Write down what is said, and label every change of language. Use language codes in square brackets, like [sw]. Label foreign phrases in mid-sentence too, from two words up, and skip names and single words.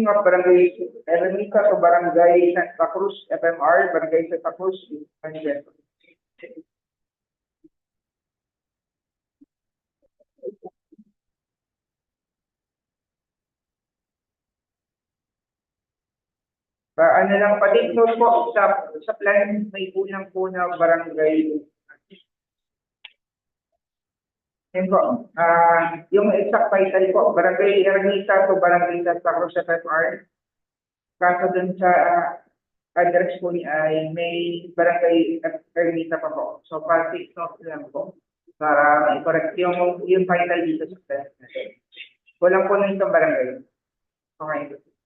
[en] of Barangay ERMITA to Barangay Santa Cruz, FMR, Barangay Santa Cruz, Convention. [tl] Ano lang, pa-take note po, sa plan, may unang po na barangay. Yan po, yung exact title po, Barangay ERMITA to Barangay Santa Cruz, FMR. Kaso dun sa address po niya ay may Barangay ERMITA pa po. So, pa-take note lang po, para i-correct yung title dito sa plan. Walang po na itong barangay. Okay.